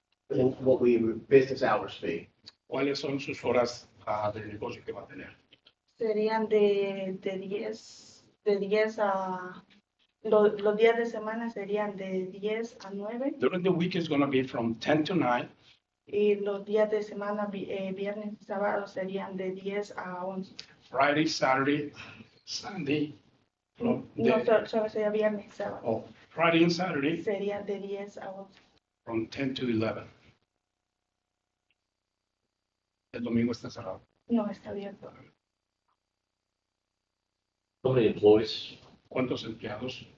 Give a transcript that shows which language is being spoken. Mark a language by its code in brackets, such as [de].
[en] And what will your business hours be? [es] ¿Cuáles son sus horas de negocio que va a tener? Serían de 10 a... Los días de semana serían de 10 a 9 [en] During the week is going to be from 10 to 9. [es] y los días de semana, viernes y sábado, serían de 10 a 11. [en] Friday, Saturday, Sunday. From [es] No, [en] the, [es] solo sería viernes y sábado. [en] oh, Friday and Saturday [es] Serían de 10 a 11. [en] from 10 to 11. [es] El domingo está cerrado. No está abierto. [en] How many employees? [es] ¿Cuántos empleados?